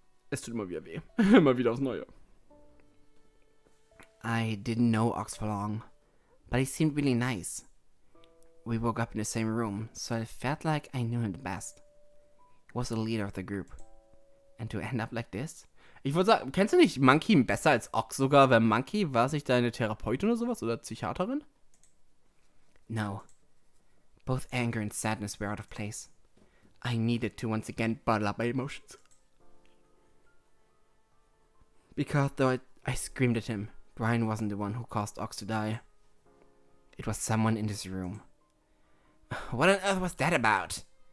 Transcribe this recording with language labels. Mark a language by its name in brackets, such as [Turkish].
[German] Es tut immer wieder weh. Immer wieder aufs Neue. [English] I didn't know Ox for long, but he seemed really nice. We woke up in the same room, so I felt like I knew him the best. He was the leader of the group. And to end up like this? [German] Ich würde sagen, kennst du nicht Monkey besser als Ox sogar? Weil Monkey war sich deine Therapeutin oder sowas? Oder Psychiaterin? [English] No. Both anger and sadness were out of place. I needed to once again bottle up my emotions. Because though I screamed at him, Brian wasn't the one who caused Ox to die. It was someone in this room. What on earth was that about?